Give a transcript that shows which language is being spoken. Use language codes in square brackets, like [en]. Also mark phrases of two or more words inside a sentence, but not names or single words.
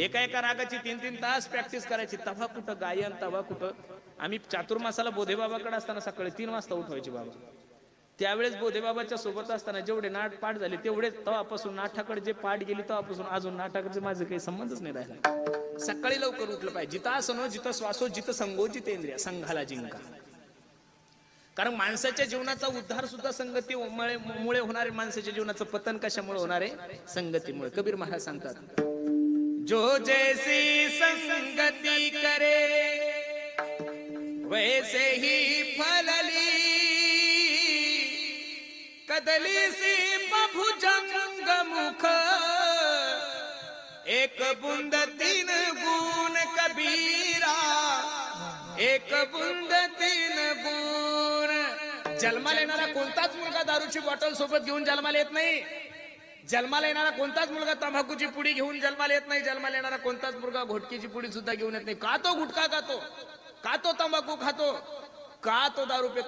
[mr] एका रागाची 3-3 तास प्रॅक्टिस करायची. तवा कुठं गायन, तवा कुठं. आम्ही चातुर्मासाला बोधे बाबाकडे असताना सकाळी 3 वाजता उठवायचे बाबा. त्यावेळेस बोधे बाबाच्या सोबत असताना जेवढे नाट पाठ झाले तेवढेच, तेव्हापासून नाठाकडे जे पाठ गेली तेव्हापासून अजून नाटाकडे माझं काही संबंधच नाही राहिला. सकाळी लवकर उठलं पाहिजे. [sa] जितासनो जित श्वासो जित संगो जितेंद्रिया, [mr] संघाला जिंका. कारण माणसाच्या जीवनाचा उद्धार सुद्धा संगतीमुळे होणार आहे. माणसाच्या जीवनाचं पतन कशामुळे होणार आहे? संगतीमुळे. कबीर महाराज सांगतात, [hi] जो जैसी संगती करे वैसे ही फलली, कदली सी भुजंग मुख, एक बुंद 3 गुण कबीरा, एक बुंद 3 गुण. [mr] जन्माला येणारा कोणताच मुलगा दारूची बॉटल सोबत घेऊन जन्माला येत नाही. जन्माला येणारा कोणताच मुलगा तंबाखूची पुडी घेऊन जन्माला येत नाही. जन्माला येणारा कोणताच मुलगा घोटकीची पुडी सुद्धा घेऊन येत नाही. का तो गुटखा खातो, का तो तंबाखू खातो, का तो दारू पितो?